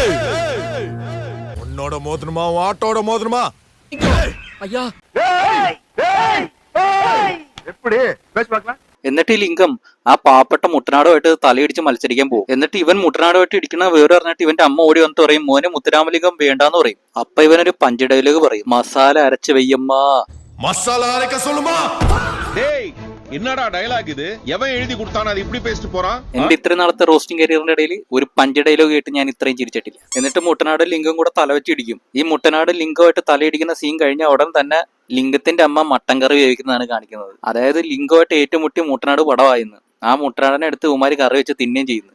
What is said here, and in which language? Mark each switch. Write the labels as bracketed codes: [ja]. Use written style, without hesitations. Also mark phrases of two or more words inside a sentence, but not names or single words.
[ml] എന്നിട്ട് ഈ ലിംഗം ആ പാവപ്പെട്ട മുട്ടനാടുമായിട്ട് തലയിടിച്ച് മത്സരിക്കാൻ പോകും. എന്നിട്ട് ഇവൻ മുട്ടനാടുമായിട്ട് ഇടിക്കുന്ന വേറെ പറഞ്ഞിട്ട് ഇവന്റെ അമ്മ ഓടി വന്നിട്ട് പറയും, മോനെ മുത്തുരാമലിംഗം വേണ്ടാന്ന് പറയും. അപ്പൊ ഇവനൊരു [en] punch dialogue [ml] പറയും, മസാല അരച്ച് വെയ്യമ്മ. [ta] என்னடா டயலாக் இது? எவன் எழுதி கொடுத்தானே அது இப்படி பேசிட்டு போறான்? [ml] എന്റെ ഇത്രയും നാളത്തെ റോസ്റ്റിംഗ് കരിയറിന്റെ ഇടയിൽ ഒരു [en] punch dialogue [ml] കേട്ട് ഞാൻ ഇത്രയും ചിരിച്ചിട്ടില്ല. എന്നിട്ട് മുട്ടനാട് ലിംഗം കൂടെ തല വെച്ച് ഇടിക്കും. ഈ മുട്ടനാട് ലിംഗമായിട്ട് തലയിടിക്കുന്ന സീൻ കഴിഞ്ഞ ഉടൻ തന്നെ ലിംഗത്തിന്റെ അമ്മ മട്ടൻ കറി വേവിക്കുന്നതാണ് കാണിക്കുന്നത്. അതായത് ലിംഗമായിട്ട് ഏറ്റുമുട്ടി മുട്ടനാട് പടവായിരുന്നു. ആ മുട്ടനാടിനെ എടുത്ത് ഉമാരി കറി വെച്ച് തിന്നുകയും ചെയ്യുന്നു.